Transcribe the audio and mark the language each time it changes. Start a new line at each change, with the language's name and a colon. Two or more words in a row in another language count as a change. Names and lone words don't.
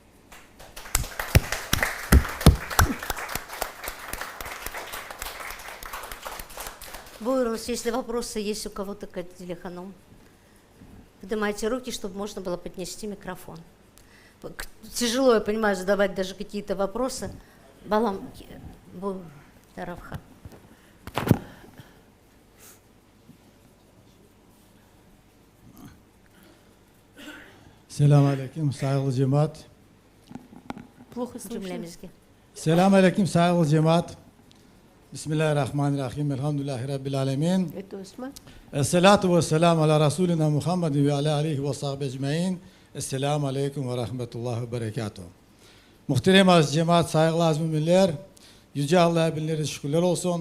Russian: Буйрус, если вопросы есть у кого-то к Адиле Ханум, поднимайте руки, чтобы можно было поднести микрофон. Тяжело, я понимаю, задавать даже какие-то вопросы. Балам Таравха.
Crimean Tatar: Selamun Aleyküm saygılı cemaat.
Russian: Плохо слышно.
Crimean Tatar: Cümlemizge. Selamun Aleyküm saygılı cemaat. Bismillahirrahmanirrahim.
Arabic: الحمد لله رب العالمين.
Russian: Это Осман?
Arabic: الصلاة والسلام على رسولنا محمد وعلى آله وصحبه أجمعين. السلام عليكم ورحمة الله وبركاته.
Crimean Tatar: Muhterem aziz cemaat, saygılı aziz müminler, Yüce Allah'a binlerce şükürler olsun.